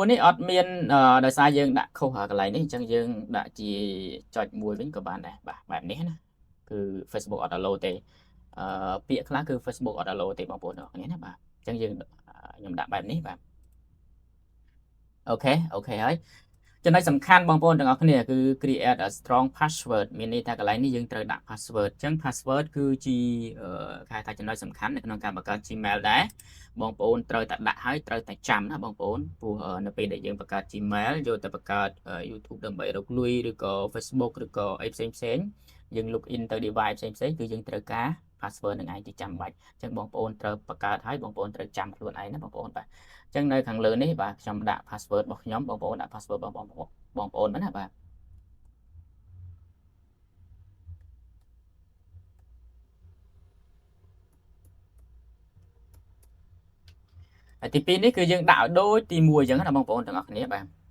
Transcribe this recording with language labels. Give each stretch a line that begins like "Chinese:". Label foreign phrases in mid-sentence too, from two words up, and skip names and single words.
Khmer: នេះអត់មានដោយសារយើងដាក់ខុសកន្លែងនេះអញ្ចឹងយើងដាក់ជាចុចមួយវិញក៏បានដែរបាទបែបនេះណាគឺ Facebook អត់ allow ទេពាក្យខ្លះគឺ Facebook អត់ allow ទេបងប្អូនទាំងអស់គ្នាណាបាទអញ្ចឹងយើងខ្ញុំដាក់បែបនេះបាទអូខេហើយចំណុច សំខាន់បងប្អូនទាំងអស់គ្នាគឺ
English: create a strong password
Khmer: មានន័យថាកន្លែងនេះយើងត្រូវដាក់ password អញ្ចឹង password គឺជាគេហៅថាចំណុចសំខាន់នៅក្នុងការបង្កើត Gmail ដែរ បងប្អូនត្រូវតែដាក់ហើយត្រូវតែចាំណាបងប្អូនព្រោះនៅពេលដែលយើងបង្កើត Gmail យកទៅបង្កើត YouTube ដើម្បីរក លុយឬក៏ Facebook ឬក៏អីផ្សេងយើង
English: log in
Khmer: ទៅ device ផ្សេងគឺយើងត្រូវការ password នឹងឯងជាចាំបាច់អញ្ចឹងបងប្អូនត្រូវបង្កើតហើយបងប្អូនត្រូវចាំខ្លួនឯងណាបងប្អូនបាទអញ្ចឹងនៅខាងលើនេះបាទខ្ញុំដាក់ password របស់ខ្ញុំបងប្អូនដាក់ password បងប្អូនណាបាទហើយទី2នេះគឺយើងដាក់ឲ្យដូចទី1អញ្ចឹងណាបងប្អូនទាំងអស់គ្នាបាទ